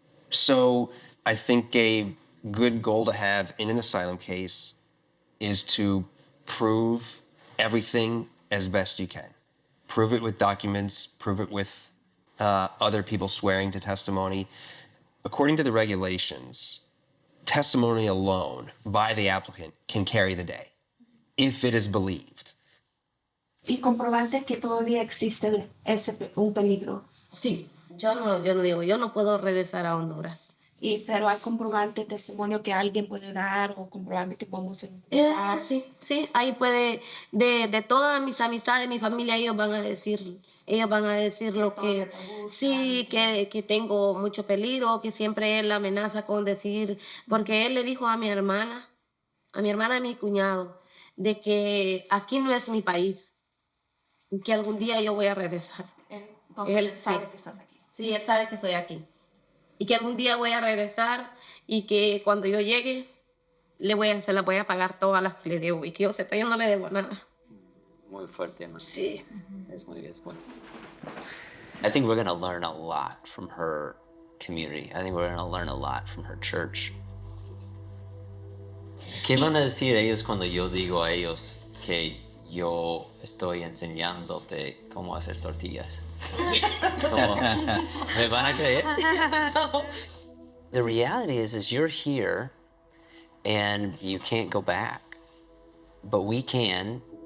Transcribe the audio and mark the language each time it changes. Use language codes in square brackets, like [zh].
[en] So I think a good goal to have in an asylum case is to prove everything as best you can. Prove it with documents, prove it with other people swearing to testimony. According to the regulations, testimony alone by the applicant can carry the day, if it is believed. [es] Y comprobante que todavía existe un peligro. Sí, yo no digo, yo no puedo regresar a Honduras. Pero hay comprobante, testimonio que alguien puede dar o comprobante que podemos encontrar. Sí, ahí puede, de todas mis amistades, mi familia, ellos van a decir lo que, sí, que tengo mucho peligro, que siempre él amenaza con decir, porque él le dijo a mi hermana y mi cuñado, de que aquí no es mi país, que algún día yo voy a regresar. Entonces él sabe que estás aquí. Sí, él sabe que estoy aquí. Y que algún día voy a regresar y que cuando yo llegue se la voy a pagar todas las que le debo y que yo sepa, yo no le debo nada. Muy fuerte, ¿no? Sí. Es muy. [en] I think we're going to learn a lot from her community. I think we're going to learn a lot from her church. [es] ¿Qué van a decir ellos cuando yo digo a ellos que yo estoy enseñándote cómo hacer tortillas? ¿Me van a creer? [en] The reality is you're here and you can't go back, but we can.